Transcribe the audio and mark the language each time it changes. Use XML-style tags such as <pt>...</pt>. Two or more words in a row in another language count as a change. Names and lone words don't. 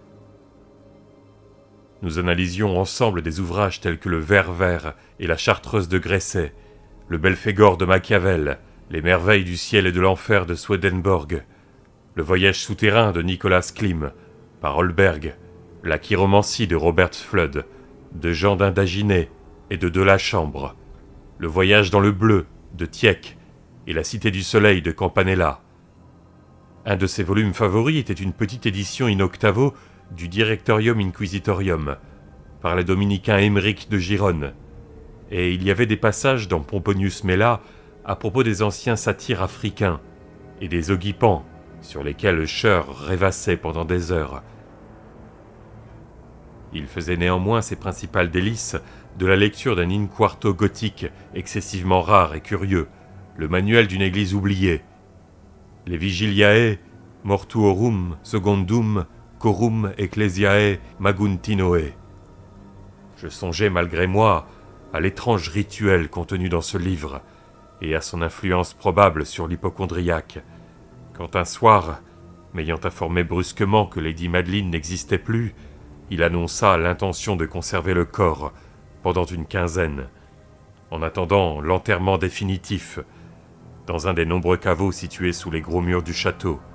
<fr>Nous analysions ensemble des ouvrages tels que le Ver vert et la Chartreuse de Gresset, le Belphégor de Machiavel, les merveilles du ciel et de l'enfer de Swedenborg, le voyage souterrain de Nicolas Klim, par Holberg, la chiromancie de Robert Flood, de Jean d'Indaginé et de Delachambre, le voyage dans le bleu de Tieck et la Cité du Soleil de Campanella. Un de ses volumes favoris était une petite édition in octavo du Directorium Inquisitorium, par les dominicains Émeric de Gironne, et il y avait des passages dans Pomponius Mela à propos des anciens satyres africains et des ogypans sur lesquels Usher rêvassait pendant des heures. Il faisait néanmoins ses principales délices de la lecture d'un in-quarto gothique excessivement rare et curieux, le manuel d'une église oubliée, les Vigiliae Mortuorum Secundum Corum Ecclesiae Maguntinoe. Je songeais malgré moi à l'étrange rituel contenu dans ce livre et à son influence probable sur l'hypocondriaque, quand un soir, m'ayant informé brusquement que Lady Madeline n'existait plus, il annonça l'intention de conserver le corps pendant une quinzaine, en attendant l'enterrement définitif, dans un des nombreux caveaux situés sous les gros murs du château.</fr>